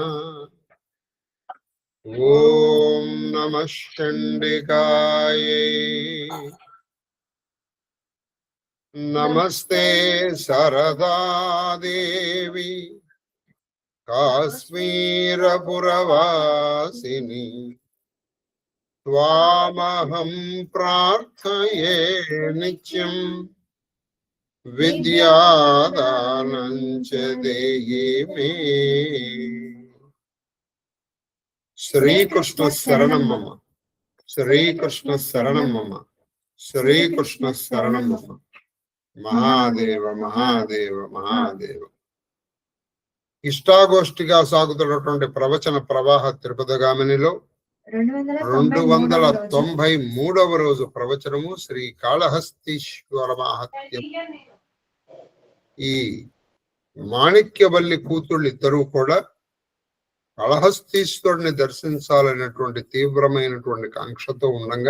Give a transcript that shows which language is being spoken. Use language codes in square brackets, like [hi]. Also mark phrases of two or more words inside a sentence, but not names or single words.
[sa] ओम नमः चंडिकायै नमस्ते सरदा देवी काश्मीरपुरवासिनी त्वामहं प्रार्थये नित्यं विद्यादानं च देहि मे। श्रीकृष्ण शरणं मम, श्रीकृष्ण शरणं मम, श्रीकृष्ण शरणं मम। महादेव महादेव महादेव। [te] ఇష్టాగోష్ఠిగా సాగుతున్నటువంటి ప్రవచన ప్రవాహ తిరుపతిగామినిలో 293వ రోజు ప్రవచనము శ్రీ కాళహస్తీశ్వర మహాత్మ్యం. ఈ మాణిక్యవల్లి కూతుళ్ళు ఇద్దరూ కూడా కాళహస్తీశ్వరుని దర్శించాలనేటువంటి తీవ్రమైనటువంటి కాంక్షతో ఉండగా